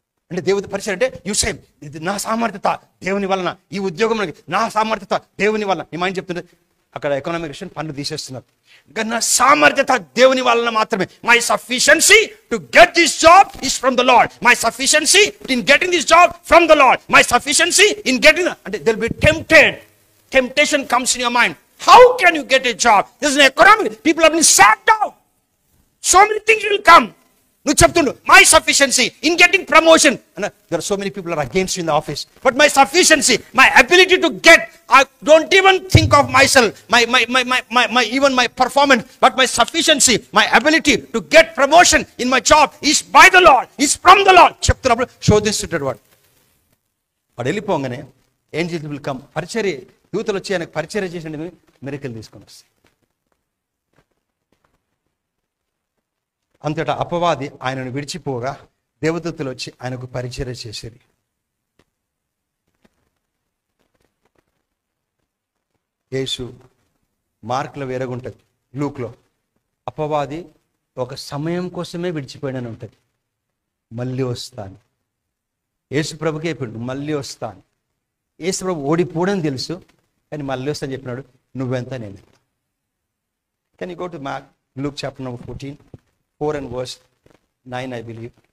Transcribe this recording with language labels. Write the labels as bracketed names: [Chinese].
[Telugu] అంటే దేవుడి పరిచయం అంటే యు సే ఇది నా సామర్థ్యత దేవుని వలన, ఈ ఉద్యోగం నా సామర్థ్యత దేవుని వలన. నీ మైండ్ చెప్తుంటే అక్కడ ఎకనామిక్ పనులు తీసేస్తున్నారు. ఇంకా నా సామర్థ్యత దేవుని వలన మాత్రమే. [English] My sufficiency to get this job is from the lord. My sufficiency in getting this job from the lord. My sufficiency in getting, అంటే they will be tempted. Temptation comes in your mind. How can you get a job? This is an economy. People have been sat down. So many things will come. [Telugu] నువ్వు చెప్తుండు [English] my sufficiency in getting promotion. And there are so many people are against you in the office. But my sufficiency, my ability to get, I don't even think of myself, even my performance, but my sufficiency, my ability to get promotion in my job is by the Lord, is from the Lord. [Telugu] చెప్తున్నప్పుడు శోధిస్తుంటాడు వాడు. వాడు వెళ్ళిపోగానే [English] Angels will come. [Telugu] పరిచర్య దూతలు వచ్చి ఆయనకు పరిచర్య చేసిన మిరకలు తీసుకొని వస్తాయి. అంతటా అపవాది ఆయనను విడిచిపోగా దేవదూతలు వచ్చి ఆయనకు పరిచర్య చేసేది. యేసు మార్కులో వేరగుంటుంది, లూక్లో అపవాది ఒక సమయం కోసమే విడిచిపోయాడని ఉంటుంది. మళ్ళీ వస్తాను, యేసు ప్రభుకే చెప్పిండు మళ్ళీ వస్తాను. యేసు ప్రభు ఓడిపోవడం తెలుసు, కానీ మళ్ళీ వస్తాను చెప్పినాడు. నువ్వెంత నేను. [English] Can you go to Luke chapter number 14, 4 and verse 9, I believe.